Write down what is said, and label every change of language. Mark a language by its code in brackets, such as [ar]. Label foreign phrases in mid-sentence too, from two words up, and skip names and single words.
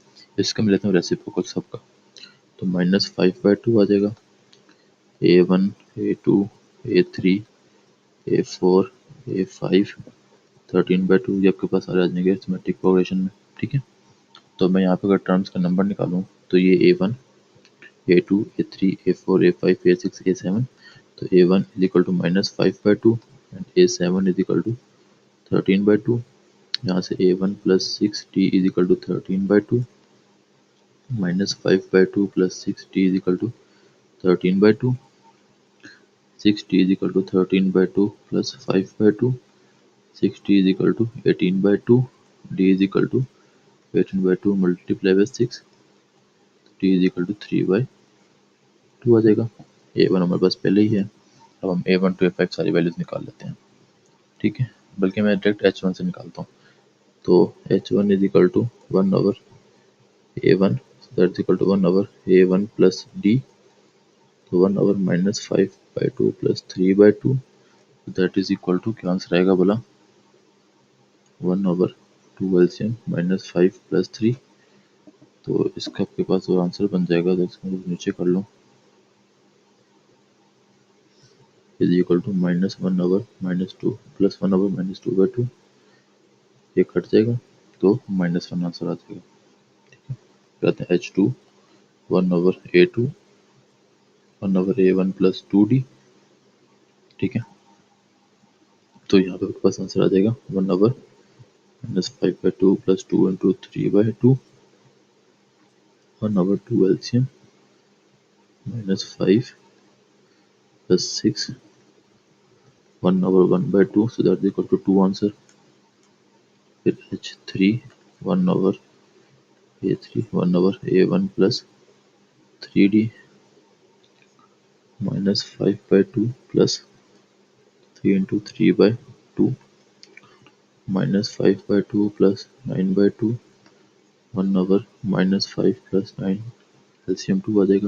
[hi] इसका मैं लेता हूँ रेसिप्रोकल सबका, तो -5/2 आ जाएगा। A1, A2, A3, A4, A5, 13/2 ये आपके पास सारे आ जाएंगे [en] arithmetic progression [hi] में। ठीक है, तो मैं यहाँ पे अगर टर्म्स का नंबर निकालूँ, तो ये A1, A2, A3, A4, A5, A6, A7, [en] तो A1 is equal to -5/2 and A7 is equal to 13/2. [hi] यहाँ से [en] A1 plus 6D is equal to 13/2, -5/2 plus 6D is equal to 13/2, 6D is equal to 13/2 plus 5/2, 6D is equal to 18/2, D is equal to 18/2 multiply by 6, D is equal to 3/2 [hi] आ जाएगा। A1 हमारे पास पहले ही है। अब हम A1 to A5 सारी वैल्यूज निकाल लेते हैं। ठीक है, बल्कि मैं डायरेक्ट H1 से निकालता हूँ, तो H1 [en] is equal to 1/A1 that is equal to 1/A1 plus D, [hi] तो [en] 1/-5/2 plus 3/2 that is equal to, [hi] क्या आंसर आएगा बोला, [en] 1/2 LCM -5 plus 3, [hi] तो इसका आपके पास और आंसर बन जाएगा, तो इसको नीचे कर लो, [en] is equal to -1/-2 plus 1/-2/2, [hi] ये कट जाएगा तो -1 आंसर आ जाएगा। कहते हैं H2 1/A2 1/A1 + 2D। ठीक है, तो यहाँ पे आपके पास आंसर आ जाएगा 1/-5/2 + 2 × 3/2 1/2 LCM -5 + 6 1/1/2, [en] so that is equal to 2 आंसर। [hi] फिर H3 1/A3 1/A1 + 3D -5/2 + 3 × 3/2 -5/2 + 9/2 1/-5 + 9, एलसीएम 2 आ जाएगा।